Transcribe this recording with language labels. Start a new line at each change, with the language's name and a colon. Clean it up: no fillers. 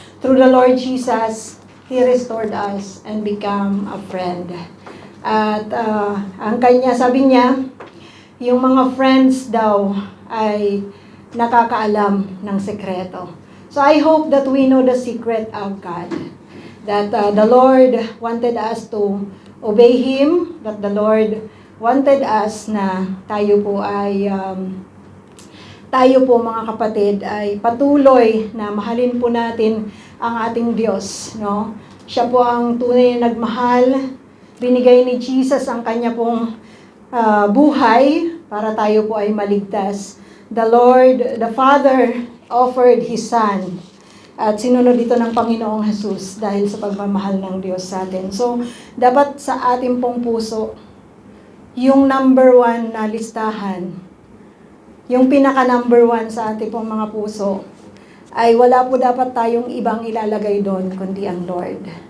English: Through the Lord Jesus, He restored us and become a friend.
Filipino: At ang kanya, sabi niya, yung mga friends daw ay nakakaalam ng sekreto.
English: So I hope that we know the secret of God. That the Lord wanted us to obey Him. That the Lord wanted us
Filipino: na tayo po mga kapatid ay patuloy na mahalin po natin ang ating Diyos. No? Siya po ang tunay na nagmahal. Binigay ni Jesus ang kanya pong buhay para tayo po ay maligtas.
English: The Lord, the Father, offered His Son.
Filipino: At sinunod ito ng Panginoong Jesus dahil sa pagmamahal ng Diyos sa atin. So, dapat sa ating pong puso, yung number 1 na listahan, yung pinaka-number 1 sa ating pong mga puso, ay wala po dapat tayong ibang ilalagay doon, kundi ang Lord.